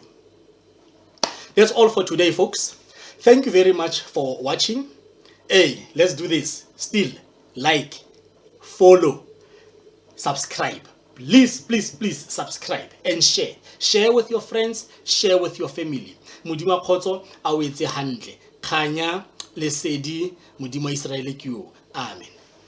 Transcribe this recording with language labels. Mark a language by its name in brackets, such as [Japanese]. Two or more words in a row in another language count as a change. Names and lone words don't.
[English] That's all for today, folks. Thank you very much for watching. Hey, let's do this. Still, like, follow, subscribe. Please, please, please subscribe and share. Share with your friends, share with your family. [Southern Sotho] Modimo khotso a o etse hantle. Khanya lesedi modimo Israel ke yo. [English] Amen.